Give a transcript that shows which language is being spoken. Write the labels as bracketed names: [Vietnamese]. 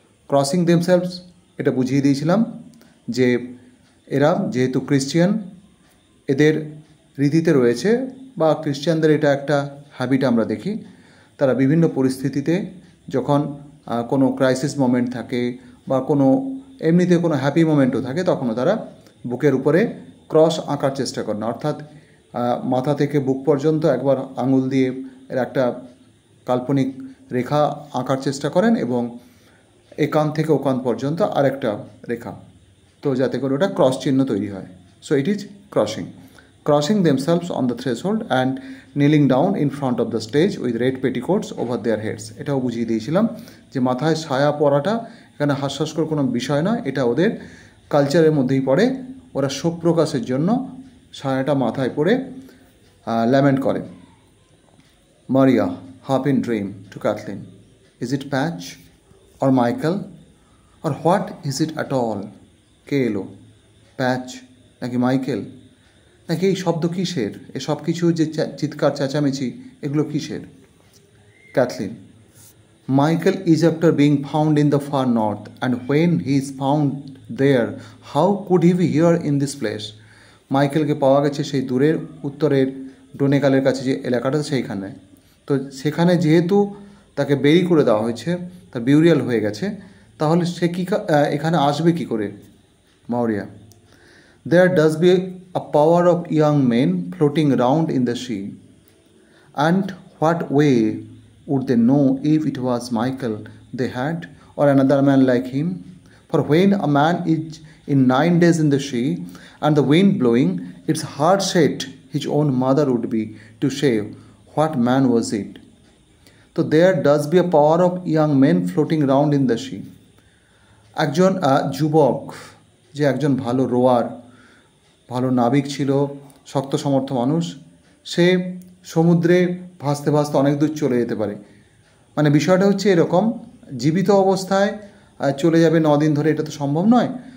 [English] crossing themselves [Bangla] এটা বুঝিয়ে দিয়েছিলাম যে এরা যেহেতু ক্রিশ্চিয়ান, এদের রীতিতে রয়েছে বা ক্রিশ্চিয়ানদের এটা একটা হ্যাবিট আমরা দেখি, তারা বিভিন্ন পরিস্থিতিতে যখন কোনো ক্রাইসিস মোমেন্ট থাকে বা কোনো এমনিতে কোনো হ্যাপি মোমেন্টও থাকে তখনও তারা বুকের উপরে ক্রস আঁকার চেষ্টা করেন, অর্থাৎ মাথা থেকে বুক পর্যন্ত একবার আঙুল দিয়ে এর একটা কাল্পনিক রেখা আঁকার চেষ্টা করেন এবং এই কান থেকে ও কান পর্যন্ত আরেকটা রেখা, তো যাতে করে ওটা ক্রস চিহ্ন তৈরি হয়। [English] So it is crossing themselves on the threshold and kneeling down in front of the stage with red petticoats over their heads। [Bangla] এটাও বুঝিয়ে দিয়েছিলাম যে মাথায় ছায়া পরাটা এখানে হাস্যস্কর কোনো বিষয় নয়, এটা ওদের কালচারের মধ্যেই পড়ে। ওরা শোক প্রকাশের জন্য ছায়াটা মাথায় পরে ল্যামেন্ট করে। [English] Maurya half in dream to Kathleen, is it Patch or Michael or what is it at all? [Bangla] কে এলো, প্যাচ নাকি মাইকেল, নাকি এই শব্দ কিসের, এ সব কিছু যে চিৎকার চেঁচামেচি এগুলো কিসের? [English] Kathleen, Michael is after being found in the far north, and when he is found there, how could he be here in this place? [Bangla] মাইকেলকে পাওয়া গেছে সেই দূরের উত্তরের ডোনেকালের কাছে যে এলাকাটা সেইখানে, তো সেখানে যেহেতু তাকে বেরি করে দেওয়া হয়েছে, তার বিউরিয়াল হয়ে গেছে, তাহলে সে কি এখানে আসবে কি করে? [English] Maurya, there does be a power of young men floating round in the sea, and what way would they know if it was Michael they had or another man like him? For when a man is in 9 days in the sea and the wind blowing, it's hard set his own mother would be to say what man was it. So there does be a power of young men floating round in the sea. [Bangla] একজন যুবক যে একজন ভালো রোয়ার, ভালো নাবিক ছিল, শক্ত সমর্থ মানুষ, সে সমুদ্রে ভাসতে ভাসতে অনেক দূর চলে যেতে পারে। মানে বিষয়টা হচ্ছে এরকম, জীবিত অবস্থায় চলে যাবে 9 দিন ধরে, এটা তো সম্ভব নয়।